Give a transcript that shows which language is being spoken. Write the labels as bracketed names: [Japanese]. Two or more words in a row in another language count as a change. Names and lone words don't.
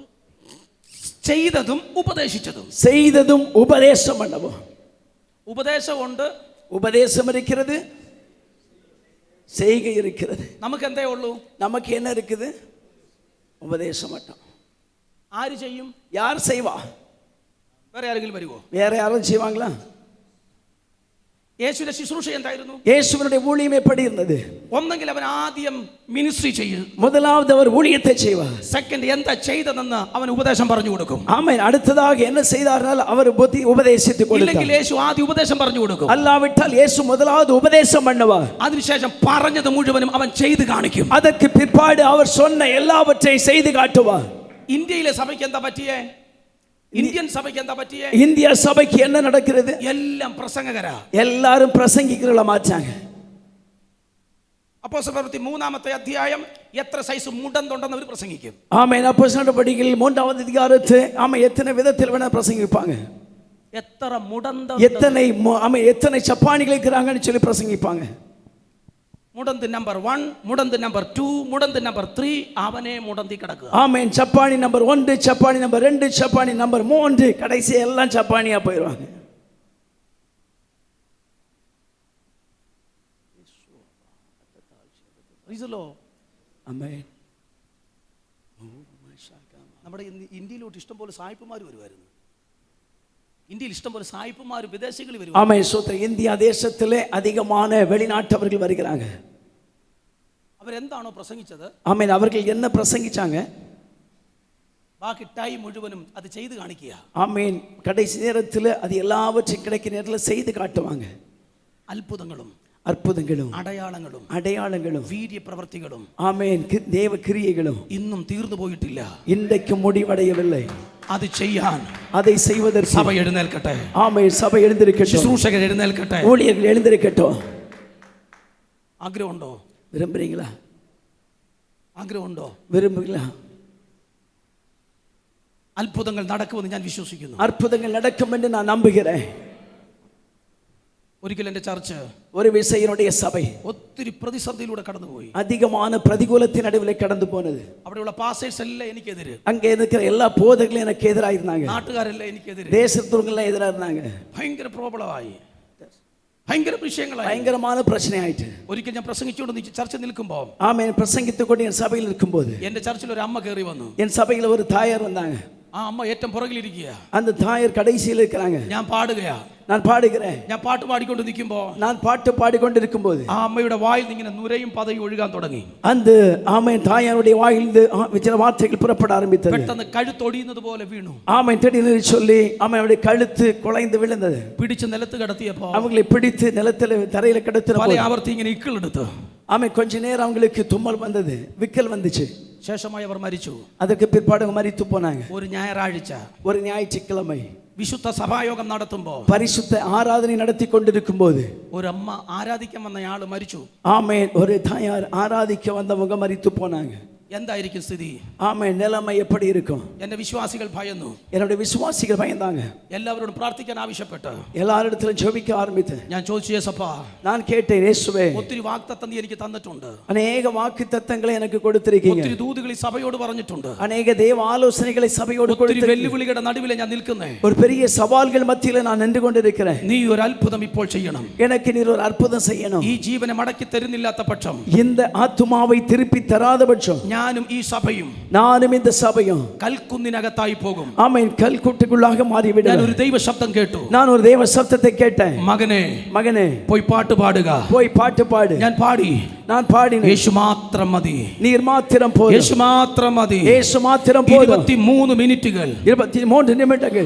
[Malayalam] ചെയ്തതും ഉപദേശിച്ചതും [Tamil] செய்ததும் உபதேசம் பண்ணவும். [Malayalam] ഉപദേശം ഉണ്ട്, [Tamil] உபதேசம் இருக்கிறது, செய்கை இருக்கிறது. [Malayalam] നമുക്ക് എന്തേ ഉള്ളൂ? [Tamil] நமக்கு என்ன இருக்குது? உபதேசம் மட்டும். [Malayalam] ആര് ചെയ്യും? [Tamil] யார் செய்வா? [Malayalam] വേറെ ആരെങ്കിലും വരുമോ? [Tamil] வேற யாரும் செய்வாங்களா? [Malayalam] യേശുവിന്റെ ശുശ്രൂഷ എന്തായിരുന്നു? [Tamil] இயேசுவினுடைய ஊழியம் எப்படி இருந்தது? [Malayalam] ഒന്നെങ്കിൽ അവൻ ആദ്യം മിനിസ്ട്രി ചെയ്യും, [Tamil] முதலாவது அவர் ஊழியத்தை செய்வார். [Malayalam] സെക്കൻഡ് എന്താ ചെയ്തതെന്ന് അവൻ ഉപദേശം പറഞ്ഞു കൊടുക്കും. [Tamil] ஆமென். அடுத்ததாக என்ன செய்தார்கள்? அவர் புத்தி உபதேசித்து [Malayalam] ഇല്ലെങ്കിൽ [Tamil] கொடுத்தார். [Malayalam] യേശു ആദ്യം ഉപദേശം പറഞ്ഞു കൊടുക്കും, [Tamil] அல்லாவிட்டால் இயேசு முதலாவது உபதேசம் பண்ணுவார். [Malayalam] അതിനുശേഷം പറഞ്ഞത് മുഴുവനും അവൻ ചെയ്ത് കാണിക്കും. [Tamil] அதற்கு பிற்பாடு அவர் சொன்ன எல்லாவற்றையும் செய்து காட்டுவார். [Malayalam] ഇന്ത്യയിലെ സഭയ്ക്ക് എന്താ പറ്റിയേ? ഇന്ത്യൻ സഭയ്ക്ക് എന്താ പറ്റിയേ? [Tamil] இந்திய சபைக்கு என்ன நடக்கிறது? [Malayalam] എല്ലാം പ്രസംഗകരാ, [Tamil] எல்லாரும் பிரசங்கிக்கிறவங்கள மாச்சாங்க. [Malayalam] അപ്പോസ്തലപ്രവൃത്തി 3-ാമത്തെ അധ്യായം എത്ര സൈസ് മുടന്തുണ്ടെന്ന് അവർ പ്രസംഗിക്കും. [Tamil] ஆமென். அப்போஸ்தலர் நடவடிக்கைகள் 3வது அதிகாரத்தை ஆமென் எத்தனை விதத்தில் வேணா பிரசங்கிப்பாங்க. [Malayalam] എത്ര മുടന്ത, [Tamil] எத்தனை சப்பானிகள் இருக்கிறாங்கன்னு சொல்லி பிரசங்கிப்பாங்க. [Malayalam] മുടന്ത് നമ്പർ 1, മുടന്ത് നമ്പർ 2, മുടന്ത് നമ്പർ 3, അവനെ മുടന്തി കിടക്കുക. [Tamil] ஆமென். சப்பானி நம்பர் 1, சப்பானி நம்பர் 2, சப்பானி நம்பர் 3, கடைசி எல்லாம் சப்பானியா போயிடுவாங்க. [Malayalam] ആമേൻ. നമ്മുടെ ഇന്ത്യയിലോട്ട് ഇഷ്ടംപോലെ സായിപ്പുമാർ വരുമായിരുന്നു. ഇന്ത്യയിൽ ഇഷ്ടംപോലെ സായിപ്പുമാർ വിദേശികൾ വരും. [Tamil] ஆமென். சோத்ரம். இந்தியா தேசத்திலே அதிகமான வெளிநாட்டவர்கள் வருகிறாங்க. [Malayalam] അവരെന്താണോ പ്രസംഗിച്ചത്, [Tamil] ஆமென், அவர்கள் என்ன பிரசங்கிச்சாங்க? [Malayalam] ബാക്കി ടൈം മുഴുവനും അത് ചെയ്ത് കാണിക്കുക. [Tamil] ஆமென். கடைசி நேரத்தில் அது எல்லாவற்றையும் கிடைக்கிற நேரத்தில் செய்து காட்டுவாங்க. [Malayalam] അത്ഭുതങ്ങളും [Tamil] அற்புதங்களும் [Malayalam] അടയാളങ്ങളും വീര്യ പ്രവർത്തികളും [Tamil] ஆமென் தேவ கிரியைகளும் [Malayalam] ഇന്നും തീർന്നു പോയിട്ടില്ല. [Tamil] இன்றைக்கு முடிவடையவில்லை. [Malayalam] അത് ചെയ്യാൻ [Tamil] அதை செய்வதற்கு [Malayalam] സഭ എഴുന്നേൽക്കട്ടെ. [Tamil] ஆமென். சபை எழுந்திருக்கட்டும். [Malayalam] ശുശ്രൂഷകർ എഴുന്നേൽക്കട്ടെ. [Tamil] ஊழியர்கள் எழுந்திருக்கட்டும். [Malayalam] ആഗ്രഹമുണ്ടോ? [Tamil] விரும்புறீங்களா? [Malayalam] ആഗ്രഹമുണ്ടോ? [Tamil] விரும்புங்களா? [Malayalam] അത്ഭുതങ്ങൾ നടക്കുമെന്ന് ഞാൻ വിശ്വസിക്കുന്നു. [Tamil] அற்புதங்கள் நடக்கும் என்று நான் நம்புகிறேன். [Malayalam] ഒരിക്കൽ എൻ്റെ ചർച്ച്, [Tamil] ஒரு விசையினுடைய சபை [Malayalam] ഒത്തിരി പ്രതിസന്ധിയിലൂടെ കടന്നുപോയി. [Tamil] அதிகமான பிரதிகூலத்தின் நடுவில் கடந்து போனது. [Malayalam] അവിടെയുള്ള പാസ്റ്റേഴ്സ് എല്ലാം എനിക്കെതിരെ, [Tamil] அங்கே இருக்கிற எல்லா போதகர்களும் எனக்கு எதிராக இருந்தாங்க. [Malayalam] നാട്ടുകാരെല്ലാം എനിക്കെതിരെ, [Tamil] தேசத்தவர்கள் எதிராக இருந்தாங்க. [Malayalam] ഭയങ്കര പ്രോബ്ലമായി, ഭയങ്കര വിഷയങ്ങളായി, [Tamil] பயங்கரமான பிரச்சனை ஆயிட்டு. [Malayalam] ഒരിക്കൽ ഞാൻ പ്രസംഗിച്ചുകൊണ്ട് ചർച്ച നിൽക്കുമ്പോൾ, [Tamil] ஆமென், பிரசங்கித்துக்கொண்டு என் சபையில் இருக்கும்போது [Malayalam] എൻ്റെ ചർച്ചിൽ ഒരു അമ്മ കയറി വന്നു. [Tamil] என் சபையில் ஒரு தாயார் வந்தாங்க. [Malayalam] ആ അമ്മ ഏറ്റവും പുറകിലിരിക്കുക. [Tamil] அந்த தாயார் கடைசியில் இருக்கிறாங்க. [Malayalam] ഞാൻ പാടുകയാ, [Tamil] நான் பாடுகிறேன். [Malayalam] ഞാൻ പാട്ട് പാടിക്കൊണ്ട് നിൽക്കുമ്പോൾ, [Tamil] நான் பாட்டு பாடிக்கொண்டிருக்கும் போது [Malayalam] ആ അമ്മയുടെ വായിൽ നിന്ന് ഇങ്ങനെ നുരയും പതയും ഒഴുകാൻ തുടങ്ങി. [Tamil] அந்த ஆமென் தாயாருடைய வாயிலிருந்து சில வார்த்தைகள் புறப்பட ஆரம்பித்தது. [Malayalam] പെട്ടെന്ന് കഴുത്തൊടിയുന്നത് പോലെ വീണു. [Tamil] ஆமென் திடீர்னு சொல்லி ஆமென் அவருடைய கழுத்து குலைந்து விழுந்தது. [Malayalam] പിടിച്ച് നിലത്ത് കിടത്തിയപ്പോൾ [Tamil] அவங்களை பிடித்து நிலத்தில் தரையில கிடத்தின [Malayalam] പല [Tamil] போது [Malayalam] ആവർത്തി ഇങ്ങനെ ഇക്കിളെടുത്തു. [Tamil] ஆமென் கொஞ்ச நேரம் அவங்களுக்கு தும்மல் வந்தது, விக்கல் வந்துச்சு. [Malayalam] ശേഷമായി അവർ മരിച്ചു. [Tamil] அதுக்கு பிற்பாடு அவங்க மரித்து போனாங்க. [Malayalam] ഒരു ഞായറാഴ്ച, [Tamil] ஒரு ஞாயிற்றுக்கிழமை [Malayalam] വിശുദ്ധ സഭായോഗം നടത്തുമ്പോൾ, [Tamil] பரிசுத்த ஆராதனை நடத்தி கொண்டிருக்கும் போது [Malayalam] ഒരു അമ്മ ആരാധിക്കാൻ വന്നയാൾ മരിച്ചു. [Tamil] ஆமென் ஒரு தாயார் ஆராதிக்க வந்தவங்க மரித்து போனாங்க. [Malayalam] എന്തായിരിക്കും സ്ഥിതി? [Tamil] ஆமென் நிலைமை எப்படி இருக்கும்? [Malayalam] എന്റെ വിശ്വാസികൾ ഭയന്നു. [Tamil] என்னுடைய விசுவாசிகள் பயந்தாங்க. [Malayalam] എല്ലാവരോടും പ്രാർത്ഥിക്കാൻ ആവശ്യപ്പെട്ടു. [Tamil] எல்லாரிடத்திலும் ஜெபிக்க ஆரம்பித்தேன். [Malayalam] ഞാൻ ചോദിച്ചു, യേസപ്പാ, [Tamil] நான் கேட்டேன், இயேசுவே [Malayalam] ഒത്തിരി വാഗ്ദത്തം നീ എനിക്ക് തന്നിട്ടുണ്ട്, [Tamil] அநேக வாக்குத்தத்தங்களை எனக்கு கொடுத்திருக்கீங்க, [Malayalam] ഒത്തിരി ദൂതുകൾ ഈ സഭയോട് പറഞ്ഞിട്ടുണ്ട്, [Tamil] அநேக தேவ ஆலோசனைகளை சபையோடு [Malayalam] ഒത്തിരി [Tamil] கொடுத்திருக்கீங்க. [Malayalam] വെല്ലുവിളികളുടെ നടുവിലെ ഞാൻ നിൽക്കുന്നേ. [Tamil] ஒரு பெரிய சவால்கள் மத்தியில நான் நின்று கொண்டிருக்கிறேன். [Malayalam] നീ ഒരു അത്ഭുതം ഇപ്പോൾ ചെയ്യണം. [Tamil] எனக்கு நீர் ஒரு அற்புதம் செய்யணும். [Malayalam] ഈ ജീവനെ മടക്കി തരുന്നില്ലാത്ത പക്ഷം, [Tamil] இந்த ஆத்துமாவை திருப்பி தராத பட்சம் [Malayalam] ഞാനും ഈ സഭയും [Tamil] நானும் இந்த சபையும் [Malayalam] കൽക്കുന്നിനകത്തായി പോകും. [Tamil] ஆமென் கல்குட்டுக்குள்ளாக [Malayalam] ഞാൻ [Tamil] மாறிவிடுவேன். [Malayalam] ഒരു ദൈവ ശബ്ദം കേട്ടു. [Tamil] நான் ஒரு தேவ சத்தத்தை கேட்டேன். [Malayalam] മകനെ, [Tamil] மகனே [Malayalam] പോയി പാട്ട് പാടുക. [Tamil] போய் பாட்டு பாடு. [Malayalam] ഞാൻ പാടി. [Tamil] நான் பாடினேன். [Malayalam] യേശു മാത്രം മതി, [Tamil] நீர் மாத்திரம் போதும். [Malayalam] യേശു മാത്രം മതി. [Tamil] இயேசு மாத்திரம் போதும். [Malayalam] 23 മിനിറ്റുകൾ [Tamil] 23 நிமிடங்கள்